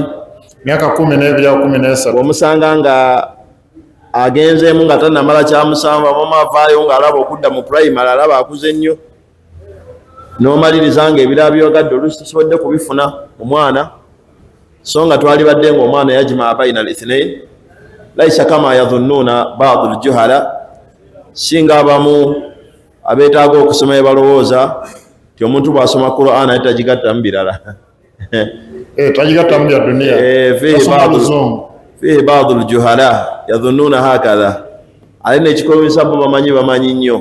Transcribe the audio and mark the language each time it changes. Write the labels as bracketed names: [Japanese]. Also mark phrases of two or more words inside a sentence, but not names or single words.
[Ganda] myaka 12 omusanga nga agenzeemu nga tannamala kyamusanvu, amamu avaayo ng'alaba okudda mu primary, alaba akuze nnyo, n'omaliriza ng'ebirala byogadde oluusi tusobodde kubifuna mu mwana, so nga twalibadde ng'omwana yajima [Arabic] بين الاثنين ليس كما يظنه بعض الجهلاء, [Ganda] singa abamu abeetaaga okusoma balowooza nti omuntu bw'asoma Qur'an ate tagigattamu birala. Tagigattamu bya dunia. [Arabic] فيه بعض الجهلاء يظنون هكذا, [Ganda] ali n'ekikolebesa bo bamanyi nnyo.